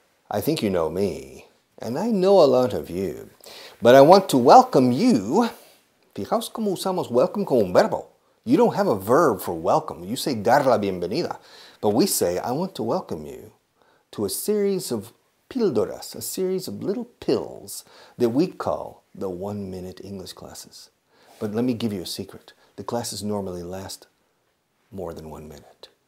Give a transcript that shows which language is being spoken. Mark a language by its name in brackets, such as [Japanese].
[English] I think you know me, and I know a lot of you, but I want to welcome you. [Spanish] Fijaos cómo usamos welcome como un verbo. [English] You don't have a verb for welcome. You say [Spanish] dar la bienvenida, [English] but we say I want to welcome you to a series of píldoras, a series of little pills that we call the 1-minute English classes. But let me give you a secret. The classes normally last more than 1 minute.